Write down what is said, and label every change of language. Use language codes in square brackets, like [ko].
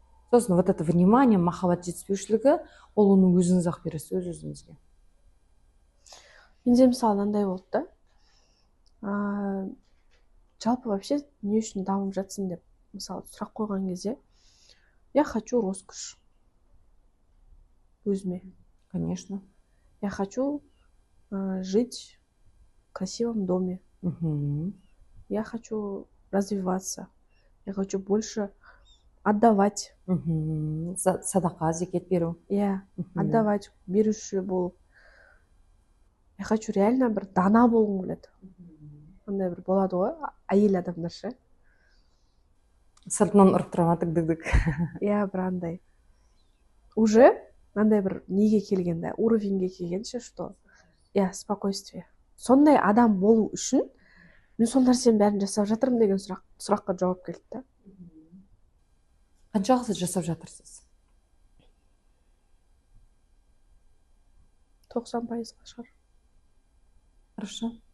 [kk] Сосын [ru] вот это внимание, [kk] махаббат жетіспеушілігі, ол оны өзіңіз ақ бересіз өз-өзіңізге. Менде мысалы мынандай болды да. Жалпы вообще не үшін дамып жатсың деп мысалы сұрақ қойған кезде, [ru] я хочу роскошь [kk] өзіме. [ru] Конечно. Я хочу жить в красивом доме. Я хочу развиваться. Я хочу больше отдавать. [kk] Садақа, зекет беру. Иә, отдавать, беруші болып. [ru] Я хочу реально [kk] бір дана болғым келеді. Андай бір болады ғой, әйел адамдар ше. Сыртынан ұрып тұрады дік-дік. Иә, бір андай. Уже андай бір неге келгенде, уровеньге келгенше, что иә, спокойствие. Сондай адам болу үшін мен сол нәрсенің бәрін жасап жатырмын деген сұраққа жауап келді да. Қаншалық сіз жасап жатырсыз? 90% шығар. [ru] Хорошо.